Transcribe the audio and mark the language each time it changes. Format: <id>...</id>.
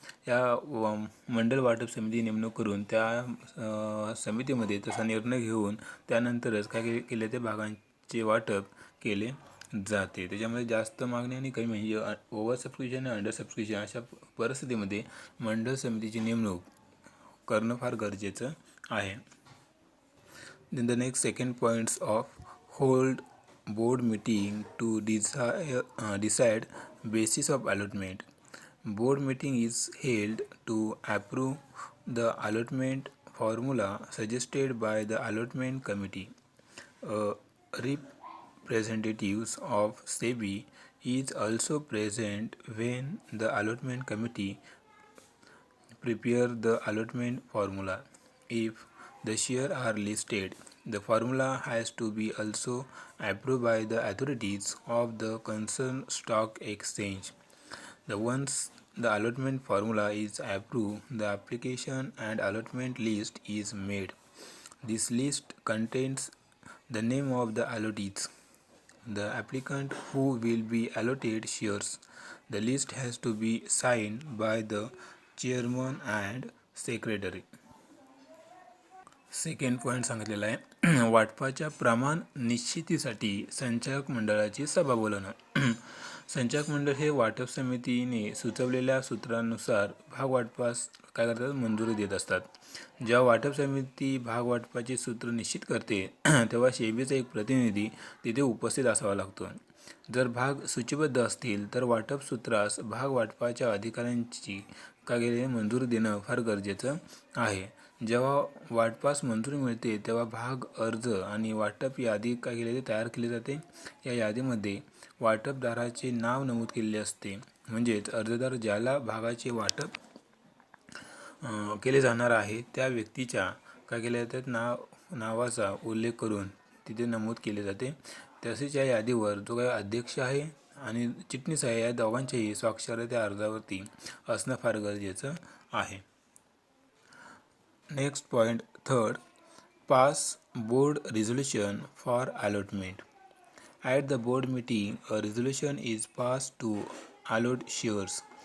<mr>या मंडळ वाटप समिती नेमणूक करून त्या समितीमध्ये तसा निर्णय घेऊन त्यानंतरच काय केले ते भागांचे वाटप केले जाते. त्याच्यामध्ये जास्त मागणी आणि कमी म्हणजे ओव्हर सबस्क्रिप्शन आणि अंडर सबस्क्रिप्शन अशा परिस्थितीमध्ये मंडळ समितीची नेमणूक करणं फार गरजेचं आहे.</mr> <en>Then the next second points of hold board meeting to decide basis of allotment. Board meeting is held to approve the allotment formula suggested by the allotment committee. Representatives of SEBI is also present when the allotment committee prepare the allotment formula. If the shares are listed, the formula has to be also approved by the authorities of the concerned stock exchange. Once the allotment formula is approved, the application and allotment list is made. This list contains the name of the allottees, the applicant who will be allotted shares. The list has to be signed by the chairman and secretary.</en> <mr>Second point सांगितलेला आहे वाटपाच्या प्रमाण निश्चितीसाठी संचालक मंडळाची सभा बोलवणं. संचालक मंडळ हे वाटप समितीने सुचवलेल्या सूत्रांनुसार भाग वाटपास काय करतात, मंजुरी देत असतात. जेव्हा वाटप समिती भाग वाटपाचे सूत्र निश्चित करते तेव्हा सेबीचा एक प्रतिनिधी तिथे उपस्थित असावा लागतो. जर भाग सूचीबद्ध असतील तर वाटप सूत्रास भाग वाटपाच्या अधिकाऱ्यांची काय मंजुरी देणं फार गरजेचं आहे. जेव्हा वाटपास मंजुरी मिळते तेव्हा भाग अर्ज आणि वाटप यादी काय केली तयार केली जाते. या यादीमध्ये वाटपदाराचे नाव नमूद केलेले असते. म्हणजेच अर्जदार ज्याला भागाचे वाटप केले जाणार आहे त्या व्यक्तीच्या काय केले जातात नावाचा उल्लेख करून तिथे नमूद केले जाते. तसेच या यादीवर जो काही अध्यक्ष आहे आणि चिटणीस आहे या दोघांचेही स्वाक्षर त्या अर्जावरती असणं फार गरजेचं आहे.</mr> <en>Next point third, pass board resolution for allotment. At the board meeting, a resolution is passed to allot shares.</en>